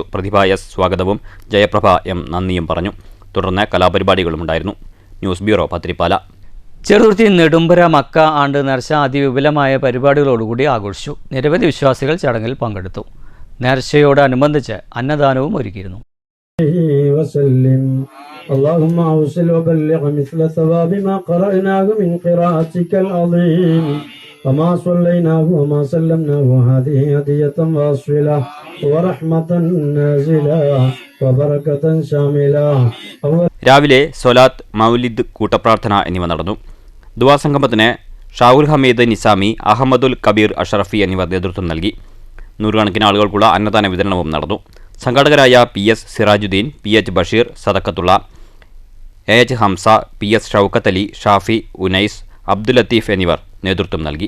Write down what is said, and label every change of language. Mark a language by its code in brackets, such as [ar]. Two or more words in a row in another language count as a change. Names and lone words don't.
[ml] പ്രതിഭ എസ് സ്വാഗതവും ജയപ്രഭ എം നന്ദിയും പറഞ്ഞു. തുടർന്ന് കലാപരിപാടികളുമുണ്ടായിരുന്നു. ന്യൂസ് ബ്യൂറോ പത്തിരിപ്പാല. ചെറുതുരുത്തി നെടുമ്പര മക്ക ആണ്ട് നേർച്ച അതിവിപുലമായ പരിപാടികളോടുകൂടി ആഘോഷിച്ചു. നിരവധി വിശ്വാസികൾ ചടങ്ങിൽ പങ്കെടുത്തു. നേർച്ചയോടനുബന്ധിച്ച് അന്നദാനവും ഒരുക്കിയിരുന്നു. [ar] اللهم أوصل وبلغ مثل ثواب ما قرأناه من قراءتك العظيم وما صليناه وما سلمناه هذه هدية واصلة ورحمة نازلة وبركة شاملة. [ml] രാവിലെ സൊലാത്ത്, മൗലിദ്, കൂട്ടപ്രാർത്ഥന എന്നിവ നടന്നു. ദുആസംഗമത്തിന് ഷാഹുൽ ഹമീദ് നിസാമി, അഹമ്മദുൽ കബീർ അഷറഫി എന്നിവർ നേതൃത്വം നൽകി. നൂറുകണക്കിന് ആളുകൾക്കുള്ള അന്നദാന വിതരണവും നടന്നു. സംഘാടകരായ PS സിറാജുദ്ദീൻ, PH ബഷീർ, സദക്കത്തുള്ള, AH ഹംസ, PS ഷൗക്കത്ത് അലി, ഷാഫി, ഉനൈസ്, അബ്ദുൽ ലത്തീഫ് എന്നിവർ നേതൃത്വം നൽകി.